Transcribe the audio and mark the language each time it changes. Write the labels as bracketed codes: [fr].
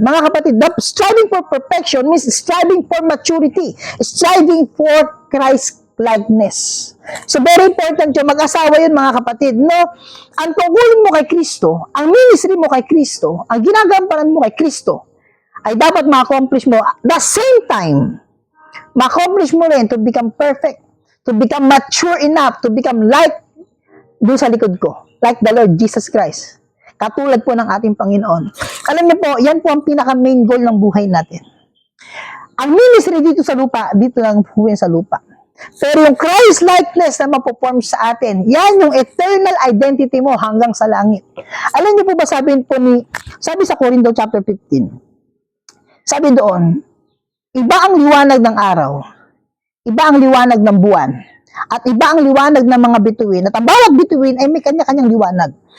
[en] Mga kapatid, striving for perfection means striving for maturity, striving for Christ likeness. [tl] So, very important yung mag-asawa yun, mga kapatid, no? Ang tungkulin mo kay Kristo, ang ministry mo kay Kristo, ang ginagampanan mo kay Kristo, ay dapat ma-accomplish mo. At the same time, [en] ma-accomplish mo rin [tl] to become perfect, to become mature enough, to become like [en] doon sa likod ko, [tl] like the Lord Jesus Christ. Katulad po ng ating Panginoon. Alam niyo po, yan po ang pinaka-main goal ng buhay natin. Ang ministry dito sa lupa, dito lang po sa lupa. Pero yung Christ-likeness na mapoform sa atin, yan yung eternal identity mo hanggang sa langit. Alam niyo po ba sabi sa Corinto chapter 15, sabi doon, iba ang liwanag ng araw, iba ang liwanag ng buwan, at iba ang liwanag ng mga bituin, at ang bawat bituin ay may kanya-kanyang liwanag.